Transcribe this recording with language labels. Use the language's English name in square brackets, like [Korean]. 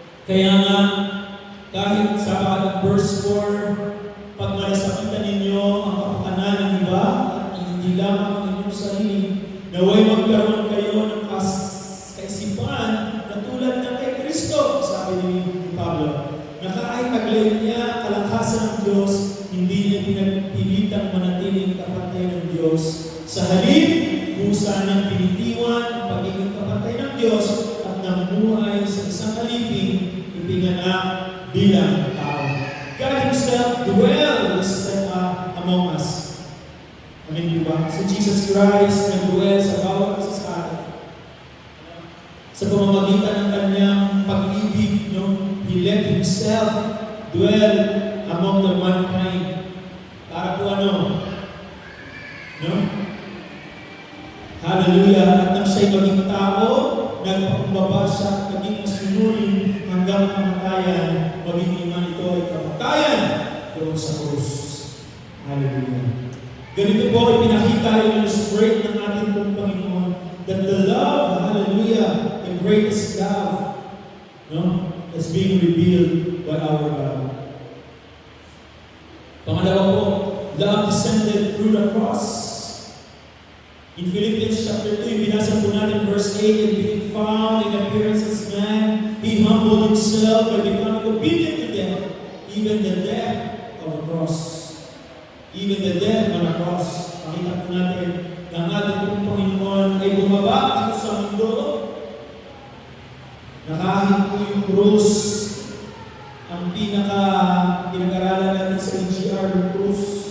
[Filipino] Kaya nga, kahit sa verse 4, pag malasakitan ninyo ang kapakanan ng iba at hindi lamang ang inyong sarili, naway magkaroon kayo ng kaisipan na tulad ng kay Kristo, sabi ni Pablo, na kahit taglay niya kalakasan ng Diyos, hindi niya pinagpilitang manatiling kapatay ng Diyos. Sa halip, kusa ng pinitiwan ang pagiging kapatay ng Diyos at namuhay sa isang alipin, ipinganak bilang tao. [English] God Himself dwells among us. [Filipino] Amen, di ba? So Jesus Christ nag-dwell sa bawat isa sa atin. Sa pamamagitan ng Kanyang pag-ibig, [English] He let Himself dwell among the mankind. [Filipino] Para po Hallelujah. At nang siya'y maging tao, nagpakumbaba siya at naging masunurin hanggang kamatayan, maging iman ito ay kamatayan doon sa krus. Hallelujah. Ganito po ipinakita, [English] illustrate [Filipino] ng ating Panginoon [English] that the love, hallelujah, the greatest love, is being revealed by our God. [Filipino] Pangalawa po, [English] love descended through the cross. In Philippians chapter 2, [Filipino] binasa po natin [English] verse 8, and being found in appearance as man, He humbled Himself by becoming obedient to death, even the death of the cross. Even the death on the cross. [Filipino] Pakita po natin na ang ating Panginoon ay bumaba dito sa mundo, na kahit po yung krus, ang pinag-aralan natin sa EGR, yung krus,